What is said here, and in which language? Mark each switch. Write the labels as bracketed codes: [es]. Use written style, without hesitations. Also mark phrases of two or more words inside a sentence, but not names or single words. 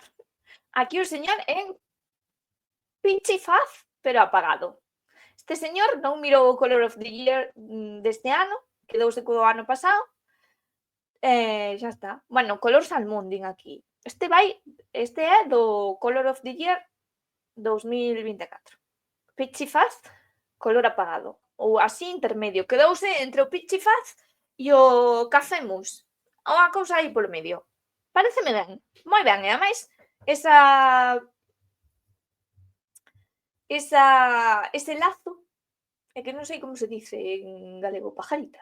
[gl] Aquí un señor en pinche faz, pero apagado. Este señor non mirou o [en] Color of the Year [gl] deste ano, quedouse co ano pasado, xa está. Bueno, color salmón, din aquí. Este é do [en] Color of the Year [gl] 2024. Pichifaz, color apagado. Ou así intermedio. Quedouse entre o pichifaz e o café mousse. Unha cousa aí polo medio. Pareceme ben, moi ben. E ademais, ese lazo, é que non sei como se dice en galego, pajarita.